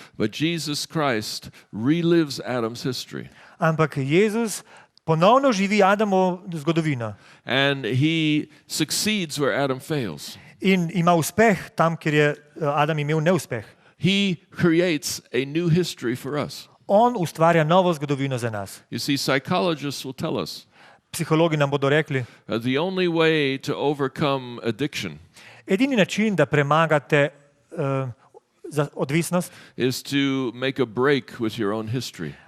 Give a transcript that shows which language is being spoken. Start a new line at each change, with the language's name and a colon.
English: But Jesus Christ relives Adam's history.
Slovenian: Ampak Jezus ponovno živi Adamovo zgodovino
English: And he succeeds where Adam fails.
Slovenian: in ima uspeh tam, kjer je Adam imel neuspeh.
English: He creates a new history for us.
Slovenian: On ustvarja novo zgodovino za nas.
English: You see, psychologists will tell us
Slovenian: Psihologi nam bodo rekli,
English: the only way to overcome addiction
Slovenian: edini način, da premagate za odvisnost,
English: is to make a break with your own history.